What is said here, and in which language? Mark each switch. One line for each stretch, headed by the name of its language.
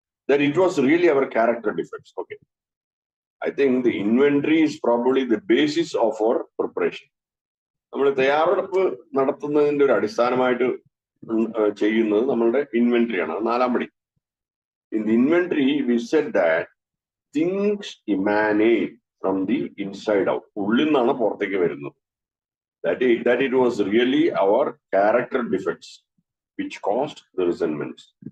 English: That it was really our character defects. Okay. I think the inventory is probably the basis of our preparation.
Malayalam: നമ്മൾ തയ്യാറെടുപ്പ് നടത്തുന്നതിന്റെ ഒരു അടിസ്ഥാനമായിട്ട് ചെയ്യുന്നത് നമ്മളുടെ inventory ആണ്. 4ാം പടി.
English: In the inventory, we said that things emanate from the inside out.
Malayalam: ഉള്ളിൽ നിന്നാണ് പുറത്തേക്ക് വരുന്നത്.
English: That it was really our character defects which caused the resentments.